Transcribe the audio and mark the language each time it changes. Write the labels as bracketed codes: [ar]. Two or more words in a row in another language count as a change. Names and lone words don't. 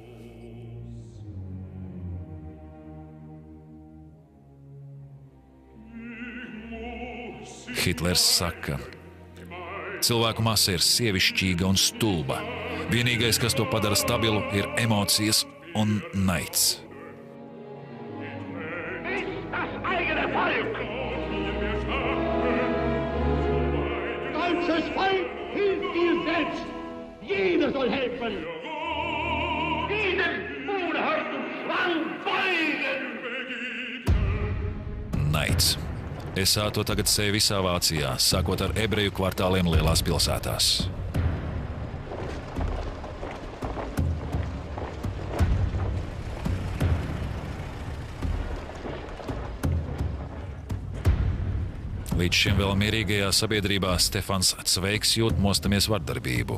[lv] Hitlers saka: cilvēku masa ir sievišķīga un stulba. Vienīgais, kas to padara stabilu, ir emocijas un naids. [de] Deutsches Volk hilft dir selbst. Jeder soll helfen. Diesem unharten Zwang beugen. [lv] Naids. Esā to tagad sēj visā Vācijā, sākot ar ebreju kvartāliem lielās pilsētās. Līdz šim vēl mierīgajā sabiedrībā Stefans Cveigs jūt mostamies vardarbību.